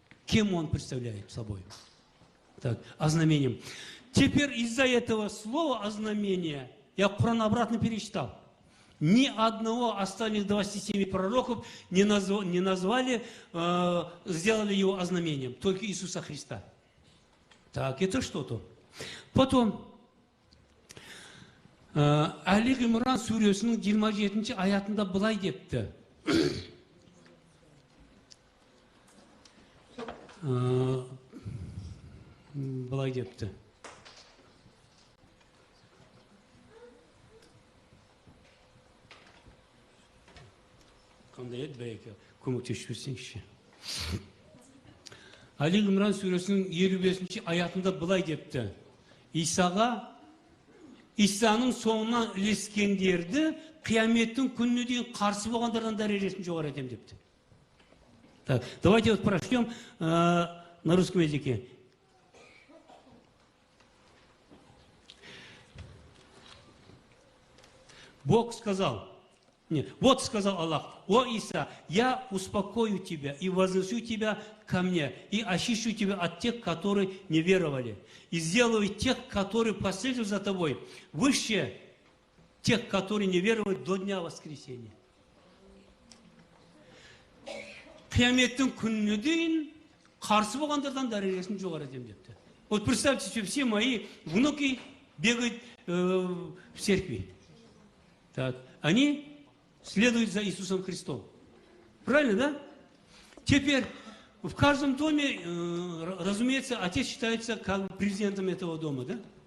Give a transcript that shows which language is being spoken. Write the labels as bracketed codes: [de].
[ru] Кем он представляет собой. Так, ознамением. Теперь из-за этого слова ознамения я Коран обратно перечитал. Ни одного остальных 27 пророков не назвали, сделали его ознамением. Только Иисуса Христа. Так, это что-то. [kk] Потом, Али Имран сүресінің 27 аятында былай депті. Былай депті. Қандай еді бәйеке, көмектесіп берсеңізші. Али Имран сүресінің 55 аятында былай депті. Исаның соңынан ілескендерді қияметтің күніне дейін қарсы болғандардан дәрежесін жоғары етем депті. [ru] Так, давайте вот прочтем на русском языке. Бог сказал, вот сказал Аллах: о Иса, я успокою тебя и вознесу тебя ко мне, и очищу тебя от тех, которые не веровали, и сделаю тех, которые последуют за тобой, выше тех, которые не веруют до дня воскресения. [kk] Кыяметтің күніне дейін қарсы болғандардан дәрежесін жоғары етемін депті. [ru] Вот представьте себе, все мои внуки бегают в церкви. Так. Они следуют за Иисусом Христом. Правильно, да? Теперь в каждом доме, разумеется, отец считается как бы президентом этого дома, да?